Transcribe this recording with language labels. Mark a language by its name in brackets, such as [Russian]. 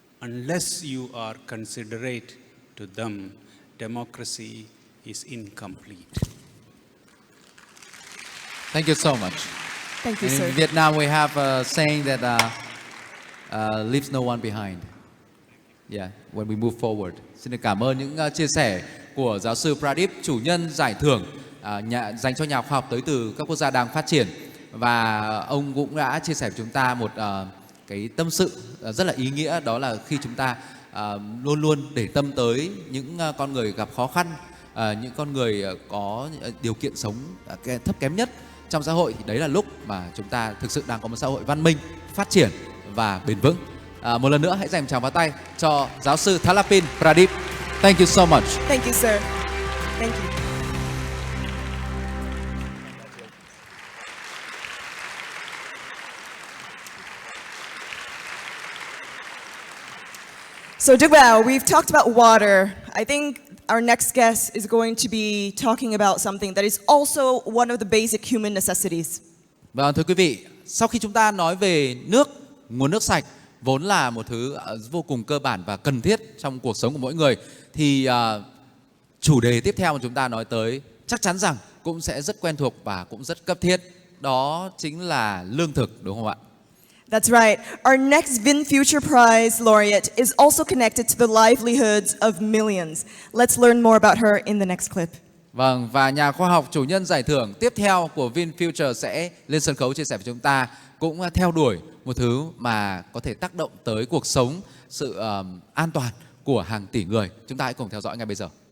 [English] Unless you are considerate to them, democracy is incomplete. Thank you so much. Thank you, In sir. Vietnam, we have a saying that leaves no one behind. Yeah, when we move forward. [Vietnamese] Xin được cảm ơn những chia sẻ của giáo sư Pradeep, chủ nhân giải thưởng dành cho nhà khoa học tới từ các quốc gia đang phát triển. Và ông cũng đã chia sẻ với chúng ta một cái tâm sự rất là ý nghĩa, đó là khi chúng ta luôn luôn để tâm tới những con người gặp khó khăn, những con người có điều kiện sống thấp kém nhất trong xã hội, thì đấy là lúc mà chúng ta thực sự đang có một xã hội văn minh, phát triển và bền vững. Một lần nữa hãy dành một tràng pháo tay cho giáo sư Thalapin Pradeep. [English] Thank you so much. Thank you, sir. Thank you. So, Đức Bảo, we've talked about water. I think our next guest is going to be talking about something that is also one of the basic human necessities. [Vietnamese] Vâng, thưa quý vị, sau khi chúng ta nói về nước, nguồn nước sạch vốn là một thứ vô cùng cơ bản và cần thiết trong cuộc sống của mỗi người, thì chủ đề tiếp theo mà chúng ta nói tới chắc chắn rằng cũng sẽ rất quen thuộc và cũng rất cấp thiết. Đó chính là lương thực, đúng không ạ? [English] That's right. Our next VinFuture Prize laureate is also connected to the livelihoods of millions. Let's learn more about her in the next clip. [Vietnamese] Vâng, và nhà khoa học chủ nhân giải thưởng tiếp theo của VinFuture sẽ lên sân khấu chia sẻ với chúng ta, cũng theo đuổi một thứ mà có thể tác động tới cuộc sống, sự an toàn của hàng tỷ người. Chúng ta hãy cùng theo dõi ngay bây giờ.